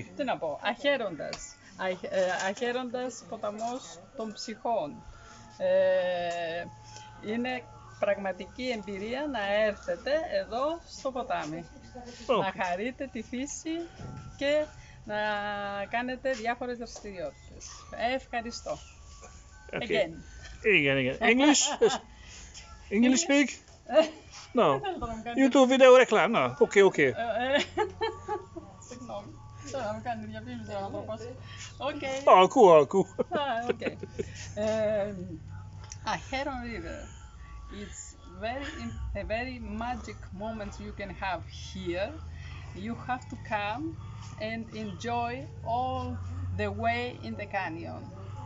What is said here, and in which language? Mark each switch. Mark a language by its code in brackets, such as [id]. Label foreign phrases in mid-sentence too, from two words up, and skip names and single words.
[el] Τι να πω, αχαίροντας ποταμός των ψυχών. Είναι πραγματική εμπειρία να έρθετε εδώ στο ποτάμι. Να χαρείτε τη φύση και να κάνετε διάφορες δραστηριότητες. Ευχαριστώ. [en] Okay. Again. English? English speak? No. YouTube video reclam? No. Okay. [el] Συγγνώμη. Τώρα να μου κάνει διαφήμιση ο άνθρωπος. [en] Cool. Okay. Acheron River. It's a very magic moment you can have here. You have to come and enjoy all the way in the canyon.